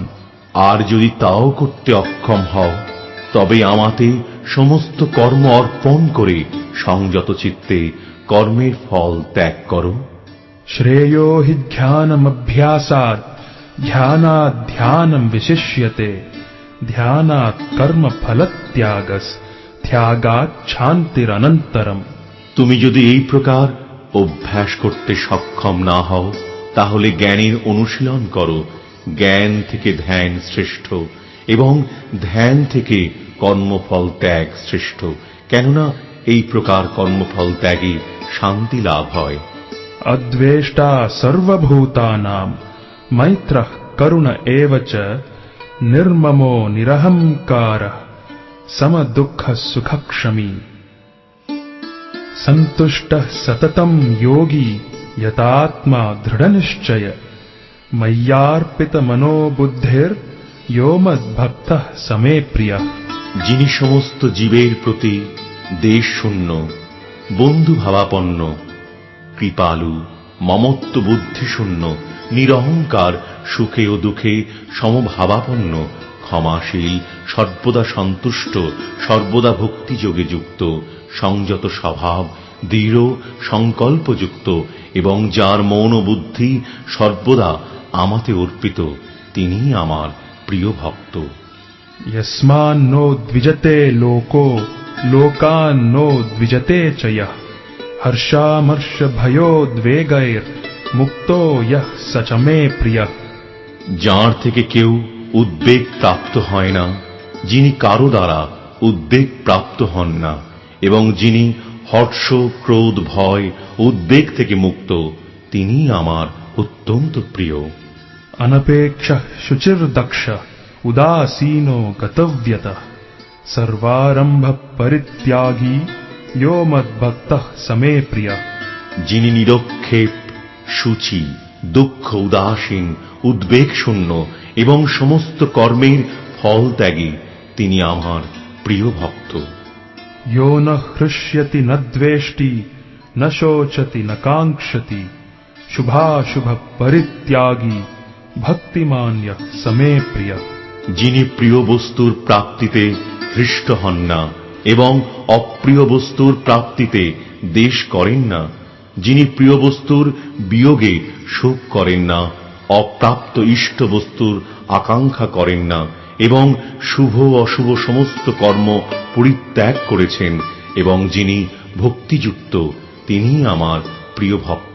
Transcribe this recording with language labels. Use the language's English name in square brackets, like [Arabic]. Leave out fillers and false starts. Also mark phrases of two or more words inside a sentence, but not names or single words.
[Bangla] আর যদি তাও করতে অক্ষম হও, তবে আমাতে সমস্ত কর্ম অর্পণ করে সংযত চিত্তে কর্মের ফল ত্যাগ করো। [Sanskrit] श्रेयो हि ध्यानमभ्यासात् ध्यानात् ध्यानं विशिष्यते ध्यानात् कर्म फल त्यागस त्यागात् शान्तिरनन्तरम्। [Bangla] তুমি যদি এই প্রকার অভ্যাস করতে সক্ষম না হও, তাহলে জ্ঞানের অনুশীলন করো। জ্ঞান থেকে ধ্যান শ্রেষ্ঠ এবং ধ্যান থেকে কর্মফল ত্যাগ শ্রেষ্ঠ, কেননা এই প্রকার কর্মফল ত্যাগে শান্তি লাভ হয়। [Sanskrit] अद्वेष्टा सर्वभूतानां मैत्रः करुण एव च निर्ममो निरहंकारः समदुःखः सुखक्षमी। सन्तुष्टः सततं योगी यतात्मा दृढनिश्चय मय्यार्पितमनो बुद्धिर्यो मद्भक्तः समे प्रियः। [Bangla] যিনি সমস্ত জীবের প্রতি দেশশূন্য, বন্ধুভাবাপন্ন, কৃপালু, মমত্ব বুদ্ধিশূন্য, নিরহংকার, সুখে ও দুঃখে সমভাবাপন্ন, ক্ষমাশীল, সর্বদা সন্তুষ্ট, সর্বদা ভক্তিযোগে যুক্ত, সংযত স্বভাব, দৃঢ় সংকল্পযুক্ত এবং যার মন ও বুদ্ধি সর্বদা আমাতে অর্পিত, তিনিই আমার প্রিয় ভক্ত। [Sanskrit] यस्मान्नो द्विजते लोको लोकान्नो द्विजते च यः हर्षामर्षभयोद्वेगैर्मुक्तो यः स च मे प्रियः। [Bangla] যার থেকে কেউ উদ্বেগ প্রাপ্ত হয় না, যিনি কারো দ্বারা উদ্বেগ প্রাপ্ত হন না এবং যিনি হর্ষ, ক্রোধ, ভয়, উদ্বেগ থেকে মুক্ত, তিনিই আমার অত্যন্ত প্রিয়। [Sanskrit] अनपेक्षः शुचिर्दक्षः उदासीनो गतव्यतः सर्वारंभ परित्यागी यो मद्भक्तः समे प्रियः। [Bangla] যিনি নিরক্ষেপ, শুচি, দুঃখ উদাসীন, উদ্বেগ শূন্য এবং সমস্ত কর্মের ফল ত্যাগী, তিনি আমার প্রিয় ভক্ত। [Sanskrit] यो न हृष्यति न द्वेष्टि न शोचति न काङ्क्षति शुभाशुभ परित्यागी भक्तिमान् यः समे प्रियः। [Bangla] যিনি প্রিয় বস্তুর প্রাপ্তিতে হৃষ্ট হন না এবং অপ্রিয় বস্তুর প্রাপ্তিতে দ্বেষ করেন না, যিনি প্রিয় বস্তুর বিয়োগে শোক করেন না, অপ্রাপ্ত ইষ্ট বস্তুর আকাঙ্ক্ষা করেন না এবং শুভ অশুভ সমস্ত কর্ম পরিত্যাগ করেছেন এবং যিনি ভক্তিযুক্ত, তিনিই আমার প্রিয় ভক্ত।